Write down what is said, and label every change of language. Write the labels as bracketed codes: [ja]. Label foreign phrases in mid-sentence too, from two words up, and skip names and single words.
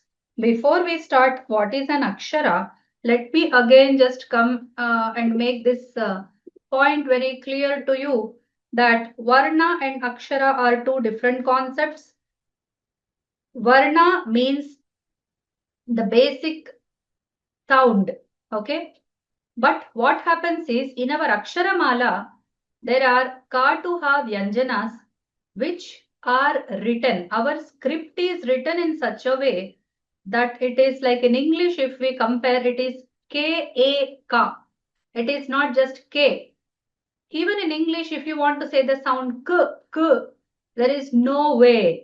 [en] Before we start what is an Akshara, let me again just come and make this point very clear to you that Varna and Akshara are two different concepts. Varna means the basic sound, okay? But what happens is, in our Aksharamala, there are ka to ha vyanjanas which are written. Our script is written in such a way that it is like in English, if we compare, it is K-A-Ka. It is not just K. Even in English, if you want to say the sound K, there is no way.